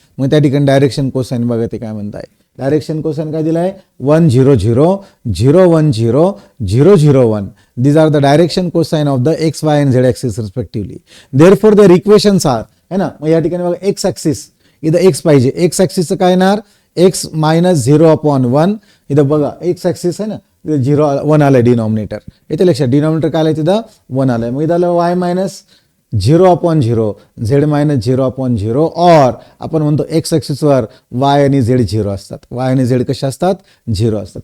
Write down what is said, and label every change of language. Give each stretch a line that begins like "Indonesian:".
Marathi: मग त्या ठिकाणी डायरेक्शन कोसाइन बघा ते काय म्हणताय, डायरेक्शन कोसाइन काय दिलाय, 1 0 0 0 1 0 0 0 1.
English: These are the direction cosine of the X Y and Z axis respectively. Therefore the equations are है ना.
Marathi: मग या ठिकाणी बघा, एक्स ॲक्सिस इथं एक्स पाहिजे, एक्स ॲक्सिसचं काय येणार, एक्स मायनस 0 अपॉन 1. इथं बघा एक्स ॲक्सिस आहे ना, 1 आलंय डिनॉमिनेटर, येते लक्षात, डिनॉमिनेटर काय आलंय तिथं 1 आलंय. मग इथं आलं y minus 0 upon 0, Z minus 0 upon 0, और आपण म्हणतो एक्स ॲक्सिसवर y आणि z 0 असतात, y आणि z कशा असतात, 0 असतात.